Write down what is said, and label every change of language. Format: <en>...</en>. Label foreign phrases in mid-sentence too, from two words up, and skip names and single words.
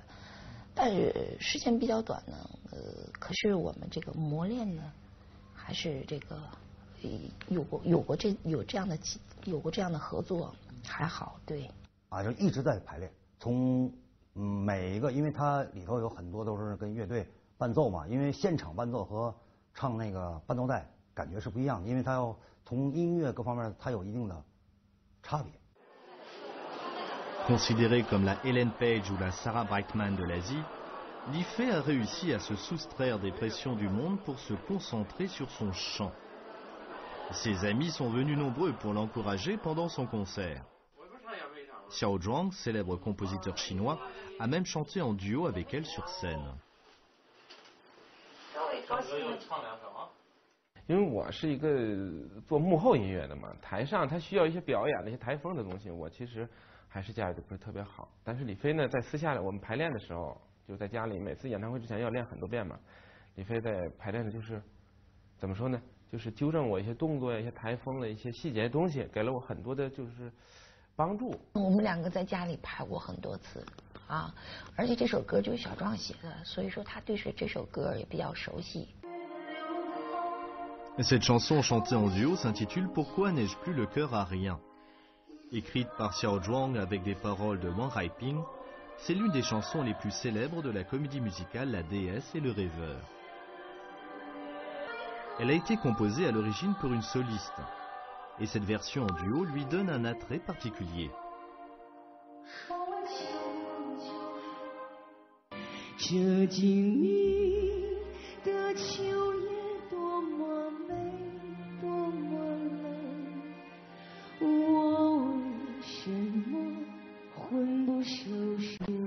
<zh>但是时间比较短呢，可是我们这个磨练呢，还是这个有过这样的合作，还好，对。啊，就一直在排练，从每一个，因为它里头有很多都是跟乐队伴奏嘛，因为现场伴奏和唱那个伴奏带感觉是不一样的，因为它要从音乐各方面它有一定的差别。</zh> <fr>Considérée comme la Ellen Page ou la Sarah Brightman de l'Asie, l'IFE a réussi à se soustraire des pressions du monde pour se concentrer sur son chant. Ses amis sont venus nombreux pour l'encourager pendant son concert. Xiao Zhuang, célèbre compositeur chinois, a même chanté en duo avec elle sur scène.</fr> <zh>因为我是一个做幕后音乐的嘛，台上他需要一些表演的一些台风的东西，我其实还是驾驭的不是特别好。但是李飞呢，在私下里我们排练的时候，就在家里每次演唱会之前要练很多遍嘛。李飞在排练的就是怎么说呢？就是纠正我一些动作、一些台风的一些细节的东西，给了我很多的就是帮助。我们2个在家里排过很多次， 啊，而且这首歌就是小壮写的，所以说他对这首歌也比较熟悉。</zh> <fr>Cette chanson chantée en duo s'intitule Pourquoi n'ai-je plus le cœur à rien? Écrite par Xiao Zhuang avec des paroles de Wang Haiping, c'est l'une des chansons les plus célèbres de la comédie musicale La Déesse et le Rêveur. Elle a été composée à l'origine pour une soliste, et cette version en duo lui donne un attrait particulier.</fr> <zh>这静谧的秋夜多么美，多么冷，我为什么魂不守舍？</zh>